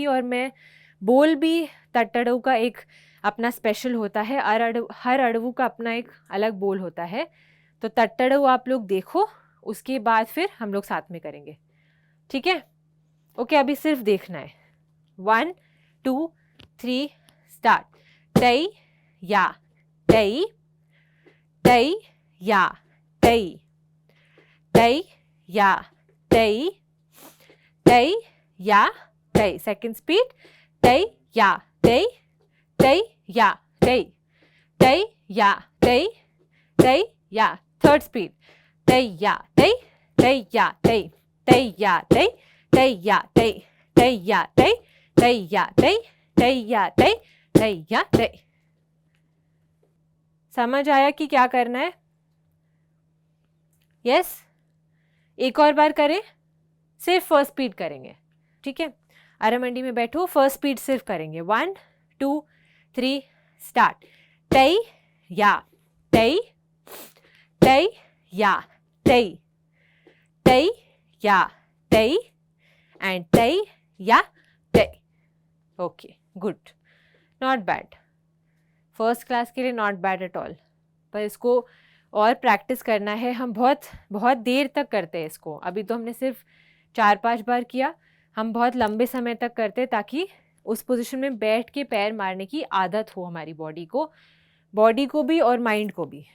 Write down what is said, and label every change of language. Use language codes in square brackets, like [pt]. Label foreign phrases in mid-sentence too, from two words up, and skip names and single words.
[hi] और मैं बोल भी तट्टड़ू का एक अपना स्पेशल होता है, हर अड़वू का अपना एक अलग बोल होता है। तो तट्टड़ू आप लोग देखो, उसके बाद फिर हम लोग साथ में करेंगे। ठीक है, ओके, अभी सिर्फ देखना है। 1 2 3 स्टार्ट। तई या तई तई या तई तई या तई तई या तई। [en] second speed, तई या तई तई या तई तई या तई तई या। third speed, तई या तई तई या तई तई या तई तई या तई तई या तई तई या तई तई या तई तई या तई। [hi] समझ आया कि क्या करना है? यस, एक और बार करें, सिर्फ [en] first speed [hi] करेंगे। ठीक है, अरमंडी में बैठो, [en] first speed [hi] सिर्फ करेंगे। 1 2 3 स्टार्ट। तई या तई तई या तई तई या तई एंड तई या तई। [en] okay, good, not bad, first class [hi] के लिए [en] not bad at all. [hi] पर इसको और प्रैक्टिस करना है, हम बहुत बहुत देर तक करते हैं इसको। अभी तो हमने सिर्फ 4-5 बार किया, हम बहुत लंबे समय तक करते हैं ताकि उस पोजीशन में बैठ के पैर मारने की आदत हो हमारी बॉडी को भी और माइंड को भी।